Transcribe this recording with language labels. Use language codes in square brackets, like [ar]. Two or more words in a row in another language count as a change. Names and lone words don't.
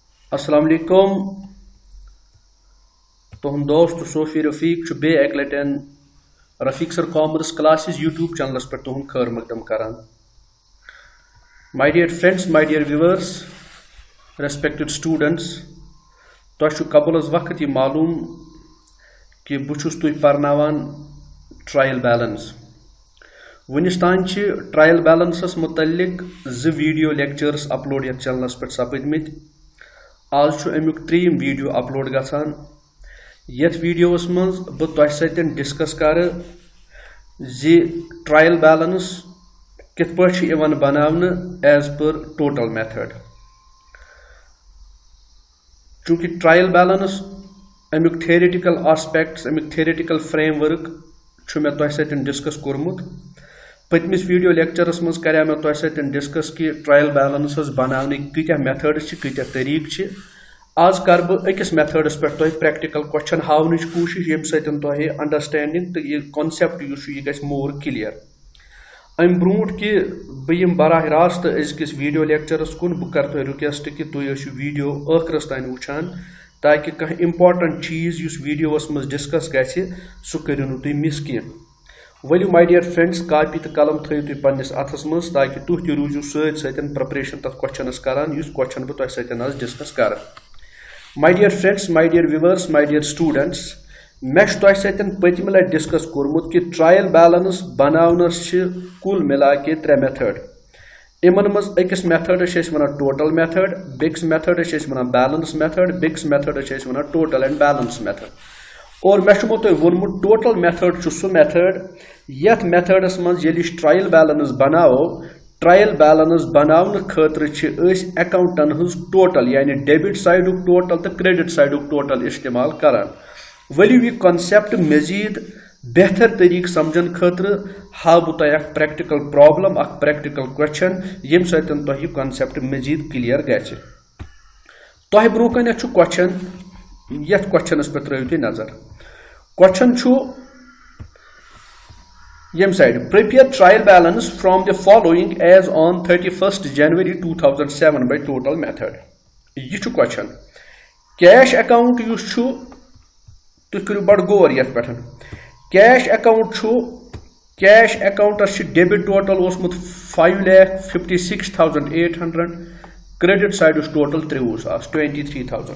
[ks] अस्सलाम वालेकुम तुहद दोस्त सोफी रफीक बे एक लटन रफीक सर कॉमर्स क्लासेस यूट्यूब चैनल पे तुहद खैर मकदम करान। [en] my dear friends, my dear viewers, respected students, [ks] तुह कबल वक्त यह मालूम कि बहुत तुह परनावान [en] trial balance. [ks] वनिस तान ट्रायल बैलेंसस मुतल्लिक 2 [en] video lectures [ks] अपलोड ये चैनल पे सपदमित। आज अमुक 3 वीडियो अपलोड गसान। यथ वीडियोस मज बह तुह सतन डिस्कस कर जी [en] trial balance [ks] कित पे बनावन [en] as per total method. [ks] चूंकि ट्रायल बैलेंस अमुक [en] theoretical aspects, [ks] अमुक [en] theoretical framework [ks] मे तुह सतन डिस्कस कोर्मुत। पतमिस वीडियो लेक्चरस मज कर मे तुह सतन डिस्कस कि [en] trial balance [ks] बनाने कत्या मेथड्स कत्या तरीक। आज कर बह अकिस मेथड्स पे तुह [en] practical question [ks] हावन कोशिश ये सतन तुह अंडरस्टैंडिंग तो यह कॉन्सेप्ट यह गि [en] more clear. [ks] अम ब्रोट कि बह बराह रास्त अजकिस वीडियो लेक्चरस कुन बह कर तुह रिक्वेस्ट कि तुह वीडियो आखिरस तान वुचान ताकि कह इंपॉर्टेंट चीज उस वीडियोस मज डिस्कस गि सह करियो नु तुह मिस कह। वलियो [en] my dear friends, [ks] कापी तो कलम थो तुम पन्निस अथस मज ताकि तुह तह रूजू सतन प्रिपरेशन तथ क्वेश्चनस करान युस क्वेश्चन बह तुह सतन आज डिस्कस कर। [en] my dear friends, my dear viewers, my dear students, [ks] मे तुह सतन पतम लट डिस्कस कोर्मुत कि [en] trial balance [ks] बनावनस कुल मिला के 3 मेथड। इमन मज अकिस मेथडस वन [en] total method, [ks] बेकिस मेथडस वन [en] balance method, [ks] बेकिस मेथडस वन [en] total and balance method. [ks] और मे तुह वोनमुत [en] total method [ks] सह मेथड यथ मेथडस मज ये ट्रायल बैलेंस बनाओ। [en] trial balance [ks] बनाने खतर अकाउंटन हज टोटल यानी [en] debit side total [ks] तो [en] credit side total [ks] इस्तेमाल करान। वलियो यह कॉन्सेप्ट मजीद बेहतर तरीक समझन खतर हाव बह तुह [en] practical problem, practical question [ks] यम सतन तुह यह कॉन्सेप्ट मजीद क्लियर गि। तुह ब्रो कन क्वेश्चन, यथ क्वेश्चनस पे त्रो तुम नजर। [en] क्वेश्चन यम side prepare trial balance from the following as on 31st January 2007 by total method. [ks] यह क्वेश्चन [en] cash account [ks] तुम करो बड़ गौर ये पे। [en] cash account [ks] कैश अकाउंटस [en] debit total [ks] 5,56,800, [en] credit side total [ks] 23,000।